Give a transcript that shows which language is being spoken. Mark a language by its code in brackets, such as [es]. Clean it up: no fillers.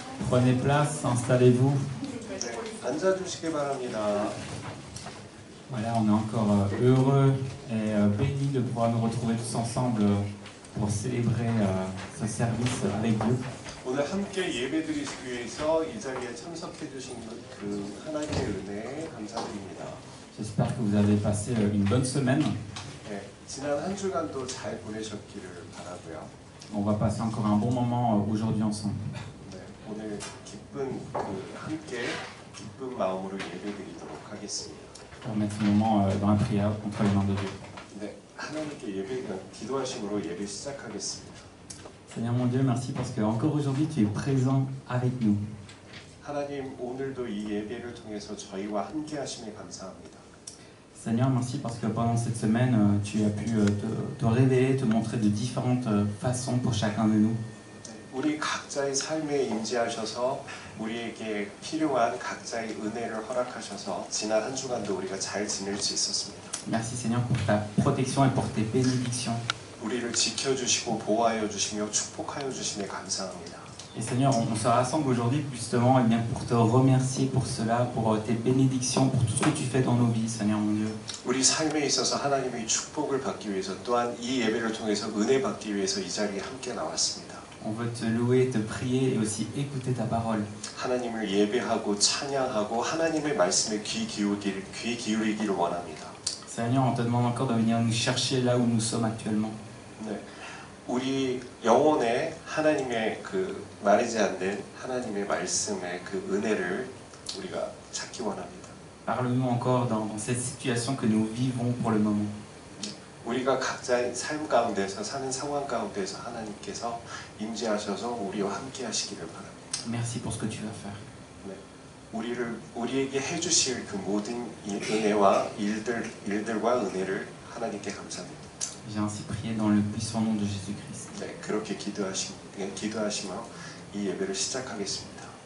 [fr] Prenez place, installez-vous. [ko] 앉아주시기 바랍니다. [fr] Voilà, on est encore heureux et bénis de pouvoir nous retrouver tous ensemble pour célébrer ce service avec Dieu. [ko] 오늘 함께 예배드리기 위해서 이 자리에 참석해 주신 그 하나님의 은혜에 감사드립니다. [fr] J'espère que vous avez passé une bonne semaine. [ko] 네, 지난 한 주간도 잘 보내셨기를 바라고요. [fr] On va passer encore un bon moment aujourd'hui ensemble. [ko] 네, 오늘 기쁜 함께 기쁜 마음으로 예배드리도록 하겠습니다. [fr] On va mettre ce moment dans la prière entre les mains de Dieu. [ko] 네, 하나님께 기도하심으로 예배 시작하겠습니다. [fr] Seigneur mon Dieu, merci parce que encore aujourd'hui tu es présent avec nous. [ko] 하나님 오늘도 이 예배를 통해서 저희와 함께 하심에 감사합니다. [fr] Seigneur, merci parce que pendant cette semaine, tu as pu te révéler, te montrer de différentes façons pour chacun de nous. [ko] 우리 각자의 삶에 임재하셔서 우리에게 필요한 각자의 은혜를 허락하셔서 지난 한 주간도 우리가 잘 지낼 수 있었습니다. [fr] Merci Seigneur pour ta protection et pour tes bénédictions. [ko] 우리를 지켜주시고 보호하여 주시며 축복하여 주심에 감사합니다. [fr] Et Seigneur, on se rassemble aujourd'hui justement eh bien, pour te remercier pour cela, pour tes bénédictions, pour tout ce que tu fais dans nos vies, Seigneur mon Dieu. [ko] 우리 삶에 있어서 하나님의 축복을 받기 위해서 또한 이 예배를 통해서 은혜 받기 위해서 이 자리에 함께 나왔습니다. [fr] On veut te louer, te prier et aussi écouter ta parole. [ko] 하나님을 예배하고 찬양하고 하나님의 말씀에 귀 기울이기를 원합니다. [fr] Seigneur, on te demande encore de venir nous chercher là où nous sommes actuellement. [ko] 네, 우리 영혼에 하나님의 그 마르지 않는 하나님의 말씀의 그 은혜를 우리가 찾기 원합니다. [fr] Parle-nous encore dans cette situation que nous vivons pour le moment. [ko] 우리가 각자의 삶 가운데서 사는 상황 가운데서 하나님께서 임재하셔서 우리와 함께 하시기를 바랍니다. [fr] Merci pour ce que tu vas faire. [ko] 네, 우리에게 해주실 그 모든 은혜와 일들과 은혜를 하나님께 감사드립니다. [fr] J'ai ainsi prié dans le puissant nom de Jésus-Christ. [ko] 네, 그렇게 기도하시며 이 예배를 시작하겠습니다.